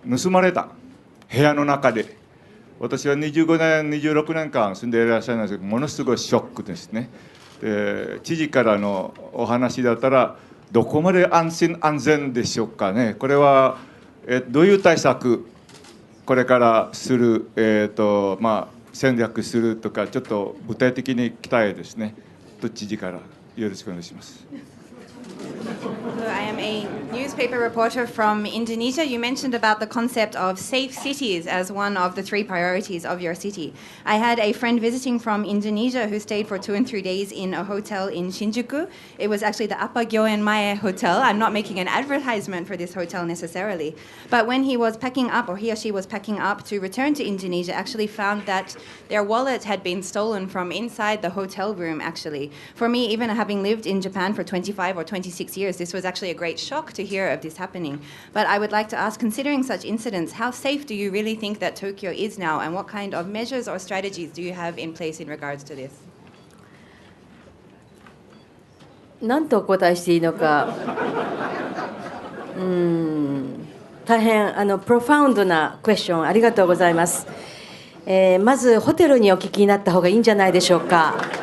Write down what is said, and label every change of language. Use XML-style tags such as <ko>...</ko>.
<ja>盗まれた部屋の中で。私は25年26年間住んでいらっしゃるんですけど、ものすごいショックですね。で知事からのお話だったらどこまで安心安全でしょうかね。これは、どういう対策これからする、戦略するとか、ちょっと具体的に聞きたいですね。知事からよろしくお願いします。</ja> <en>Hello, I am a newspaper reporter from Indonesia. You mentioned about the concept of safe cities as one of the 3 priorities of your city. I had a friend visiting from Indonesia who stayed for 2 and 3 days in a hotel in Shinjuku. It was actually the Apa Gyoen Mae Hotel. I'm not making an advertisement for this hotel necessarily. But when he was packing up, or he or she was packing up to return to Indonesia, actually found that their wallet had been stolen from inside the hotel room, actually. For me, even having lived in Japan for 25 or 26 years, this was actually a great shock to hear of this happening. But I would like to ask, considering such incidents, how safe do you really think that Tokyo is now, and what kind of measures or strategies do you have in place in regards to this?</en> <ja>何とお答えしていいのか、大変</ja> <en>プロファウンド</en> <ja>な</ja> <en>クエスチョン</en> <ja>ありがとうございます。まずホテルにお聞きになった方がいいんじゃないでしょうか。</ja>